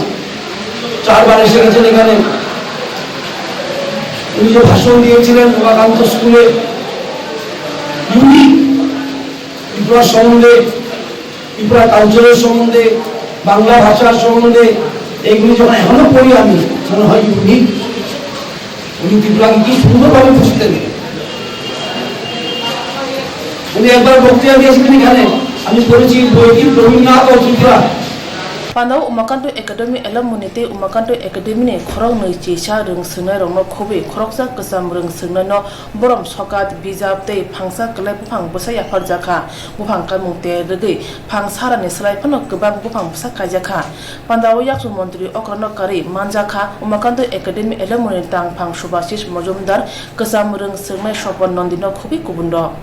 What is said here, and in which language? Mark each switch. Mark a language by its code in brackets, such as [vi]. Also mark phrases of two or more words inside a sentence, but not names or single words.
[bn] 4 বার এসে গেছেন এখানে, উনি যে ভাষণ দিয়েছিলেন উমাকান্ত স্কুলে, ইউনিক ত্রিপুরার সম্বন্ধে, ত্রিপুরা কালচারের সম্বন্ধে, বাংলা ভাষার সম্বন্ধে, এইগুলি যখন এখনো পড়ি আমি, মনে হয় ইউনিক। উনি ত্রিপুরাকে কি সুন্দরভাবে বুঝতেন। উনি একবার বক্তৃতা দিয়েছিলেন এখানে, আমি পড়েছি বইটি রবীন্দ্রনাথ ও ত্রিপুরা। [trp] Pandau Umakanto Academy Elamunite Umakanto Academy ne khorok noi chisa rung sunai rong no khobe khoroksa kasam rung sunai no borom sokat bijap tei phangsa klai buphang busa ya farjaka buphang kamungte regi phangsara ni slai phano gobang buphang busa kajaka Pandau yaksu mantri okrano kari manjaka Umakanto Academy Elamunite tang phang subasish mojumdar kasam rung sunai shopon nondino khobi kubundo